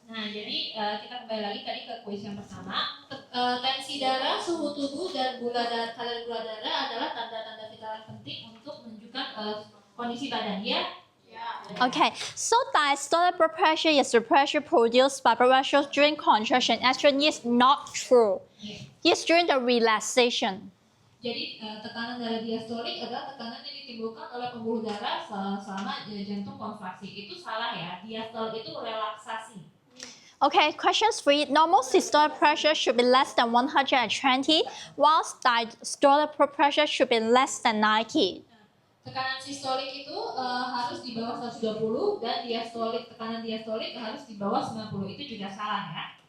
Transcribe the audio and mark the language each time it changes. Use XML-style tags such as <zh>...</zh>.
<id>Nah, jadi kita kembali lagi tadi ke kuis yang pertama. Tensi darah, suhu tubuh, dan kadar gula darah adalah tanda-tanda vital yang penting untuk menunjukkan kondisi badan ya.</id> <en>Okay, so diastolic blood pressure is the pressure produced by blood vessels during contraction. Actually, it's not true. It's during the relaxation.</en> <id>Jadi tekanan darah diastolik adalah tekanan yang ditimbulkan oleh pembuluh darah selama jantung kontraksi. Itu salah ya. Diastol itu relaksasi.</id> <en>Okay, question 3. Normal systolic pressure should be less than 120, whilst diastolic pressure should be less than 90.</en> <id>Tekanan sistolik itu harus di bawah 120 dan tekanan diastolik harus di bawah 90. Itu juga salah ya.</id>